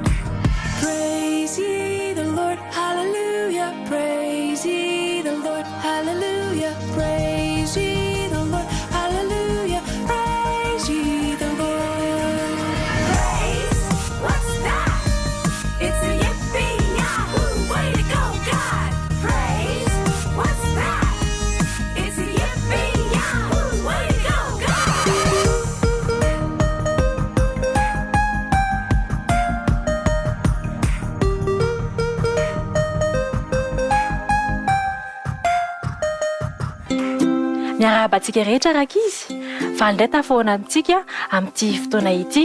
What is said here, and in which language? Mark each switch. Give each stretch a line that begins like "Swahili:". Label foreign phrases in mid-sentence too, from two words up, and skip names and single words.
English: Praise ye the Lord, hallelujah, praise ye the Lord, hallelujah, praise ye the Lord, hallelujah, praise ye the Lord. Praise, what's that? It's a yippee yahoo, way to go, God. Praise, what's that? It's a yippee yahoo, way to go, God.
Malagasy: Miarabantsika rehetra rakizy, valindray tafoana amintsika amin'ity fotoana ity.